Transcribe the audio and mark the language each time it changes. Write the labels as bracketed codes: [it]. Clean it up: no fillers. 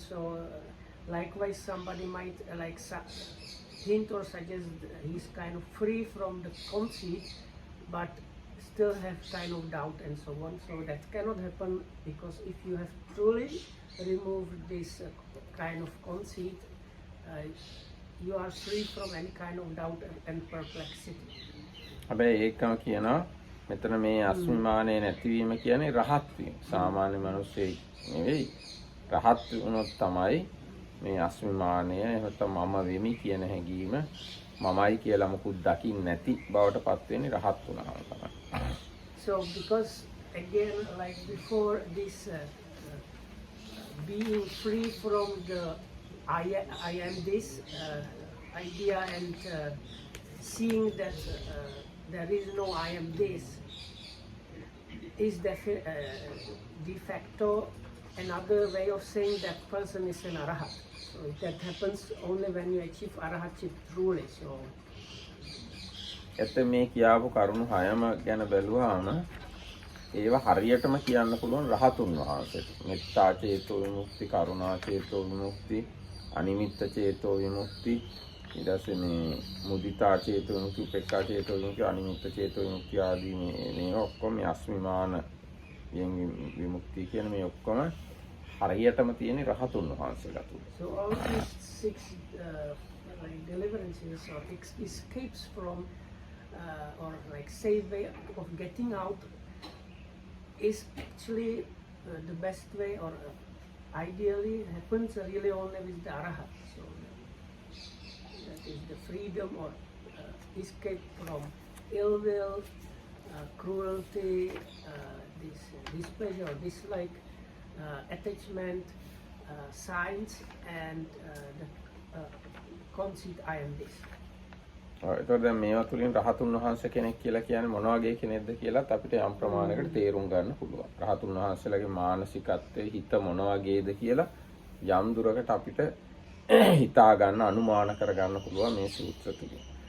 [en] So likewise, somebody might hint or suggest he's kind of free from the conceit, but still have kind of doubt and so on. So that cannot happen, because if you have truly removed this kind of conceit, you are free from any kind of doubt and perplexity. [si] හැබැයි ඒකම කියනවා මෙතන මේ අස්මිමානය නැතිවීම කියන්නේ රහත් වීම. සාමාන්‍ය මිනිස්සෙක් නෙවෙයි. රහත් වුණොත් තමයි මේ අස්මිමානය එහෙම මම වෙමි කියන හැඟීම මමයි කියලා මොකුත් දකින්න නැති බවට පත් වෙන්නේ රහත් වුණාම තමයි. [en] So because again, like before, this being free from the I am this idea and seeing that there is no I am this is de facto another way of saying that person is an arahat. So that happens only when you achieve arahatship truly. So [si] එතෙ මේ කියාපු කරුණු හයම ගැන බැලුවාම ඒවා හරියටම කියන්න පුළුවන් රහතුන් වහන්සේට. මෙත්තා චේතෝ විමුක්ති, කරුණා චේතෝ විමුක්ති, අනිමිත්ත චේතෝ විමුක්ති, ඊට පස්සේ මේ මුදිතා චේතෝ විමුක්ති, උපේක්ඛා චේතෝ විමුක්ති, අනිමිත්ත චේතෝ විමුක්ති ආදී මේ ඔක්කොම අස්මිමාන විමුක්ති කියන මේ ඔක්කොම හරියටම තියෙන රහතුන් වහන්සේලා තුල. [en] So all these six deliverances or escapes from or safe way of getting out is actually the best way, or ideally happens really only with the arahat. So that is the freedom or escape from ill will, cruelty, displeasure, dislike, attachment, signs, and the conceit I am this. [si] ඒතකොට දැන් මේවා තුලින් රහතුන් වහන්සේ කෙනෙක් කියලා කියන්නේ මොන වගේ කෙනෙක්ද කියලාත් අපිට යම් ප්‍රමාණයකට තේරුම් ගන්න පුළුවන්. රහතුන් වහන්සේලාගේ මානසිකත්වයේ හිත මොන වගේද කියලා යම් දුරකට අපිට හිතා ගන්න, අනුමාන කර ගන්න පුළුවන් මේ සූත්‍ර තුලින්.